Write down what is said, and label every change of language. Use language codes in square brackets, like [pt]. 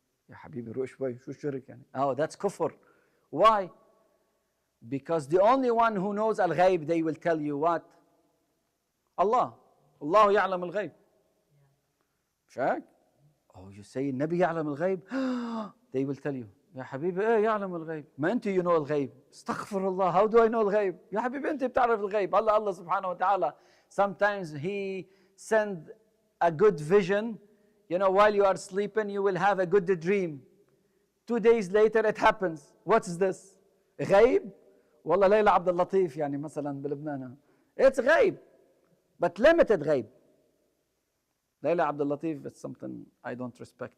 [ar] يا حبيبي روح شوي شو الشرك يعني؟ [en] Oh, that's kufr. Why? Because the only one who knows al-ghaib, they will tell you what? Allah. [ar] Allah يعلم الغيب. شاك? [en] Oh, you say [ar] النبي يعلم الغيب? [en] They will tell you [ar] يا حبيبي ايه يعلم الغيب؟ ما انت [en] you know [ar] الغيب. استغفر الله. [en] How do I know الغيب? [ar] يا حبيبي انت بتعرف الغيب. Allah سبحانه وتعالى. [en] Sometimes he send a good vision. You know, while you are sleeping, you will have a good dream. 2 days later, it happens. What's this? غيب? [ar] والله ليلى عبد اللطيف يعني مثلا بلبنان. [en] It's غيب, but limited غيب. ليلى عبد اللطيف is something I don't respect.